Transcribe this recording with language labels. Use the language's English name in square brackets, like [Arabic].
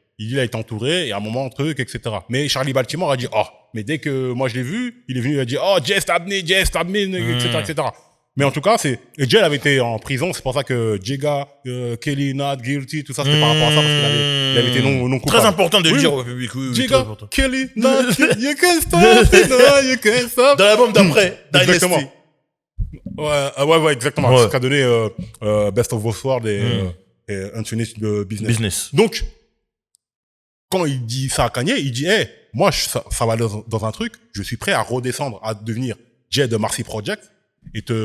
[French] Il dit, il a été entouré, et à un moment, truc, etc. Mais Charlie Baltimore a dit, mais dès que moi je l'ai vu, il est venu, il a dit, Jay stabbed me, etc., etc. Mais en tout cas, et Jay avait été en prison, c'est pour ça que Jega, Kelly, [English] not guilty, [French] tout ça, c'était par rapport à ça, parce qu'il avait été non coupable. Très important de le dire au public, [English] Jega, Kelly, not guilty, you can't stop, you can't stop. [French] Dans l'album d'après, exactement. Ouais, exactement. Ouais. C'est ce qu'a donné, Best of Both Worlds et Unfinished Business. Donc, quand il dit ça à Kanye, il dit, moi, ça va dans un truc, je suis prêt à redescendre, à devenir Jay de Marcy Project et